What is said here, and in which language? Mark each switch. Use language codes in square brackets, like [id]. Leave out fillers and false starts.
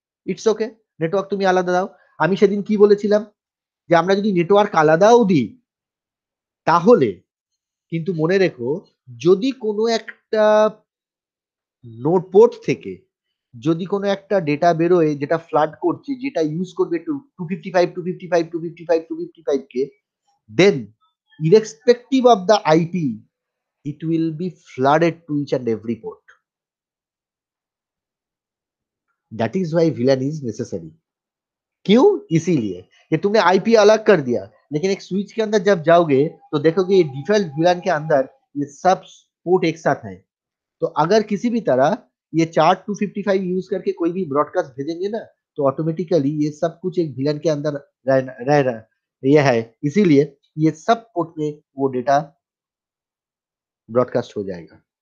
[en] it's okay, [bn] network তুমি আলাদা দাও। আমি সেদিন কি বলেছিলাম যে আমরা যদি নেটওয়ার্ক আলাদাও দিই তাহলে কিন্তু মনে রেখো যদি কোনো একটা নোড পোর্ট থেকে যদি কোনো একটা ডেটা বেরোয় যেটা ফ্লাড করছে, যেটা ইউজ করবে 255 কে, [en] Then irrespective of the IP it will be flooded to each and every port. That is why VLAN is necessary. [hi] क्यों? इसीलिए कि तुमने आईपी अलग कर दिया, लेकिन एक स्विच के अंदर जब जाओगे तो देखोगे ये डिफॉल्ट VLAN के अंदर ये सब पोर्ट एक साथ है। तो अगर किसी भी तरह ये चार्ट 255 यूज करके कोई भी ब्रॉडकास्ट भेजेंगे ना, तो ऑटोमेटिकली ये सब कुछ एक VLAN के अंदर रह रहा ये है, इसीलिए ये सब पोर्ट में वो डेटा ब्रॉडकास्ट हो जाएगा।